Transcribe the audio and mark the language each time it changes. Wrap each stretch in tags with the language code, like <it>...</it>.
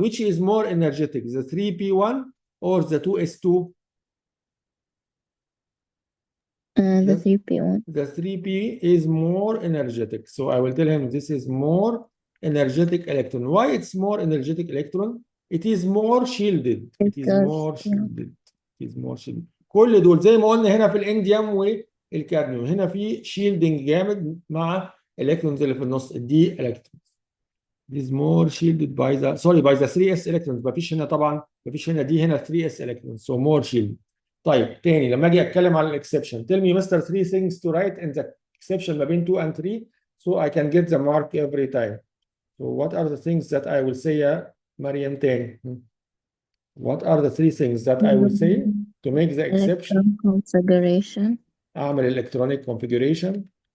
<en>Which is more energetic, the 3p1 or the 2s2? The 3p1. The 3p is more energetic. So I will tell him this is more energetic electron. Why it's more energetic electron? It is more shielded. It is more shielded. It is more shielded.</en> <ar>كل دول زي ما قلنا هنا في الانديوم والكادميوم، هنا في شيلدنج جامد مع الالكترونز اللي في النص الدي الكترونز.</ar> <en>It is more shielded by the by the 3s electrons.</en> <ar>مفيش هنا طبعا مفيش هنا دي، هنا 3s electrons.</ar> <en>So more shielded.</en> <ar>طيب تاني لما اجي اتكلم على الاكسبشن</ar> <en>tell me Mr. 3 things to write in the exception</en> <ar>ما بين</ar> <en>2 and 3 so I can get the mark every time. So what are the things that I will say يا مريم تاني? What are the 3 things that I will say to make the exception? Configuration. أعمل electronic configuration.</en>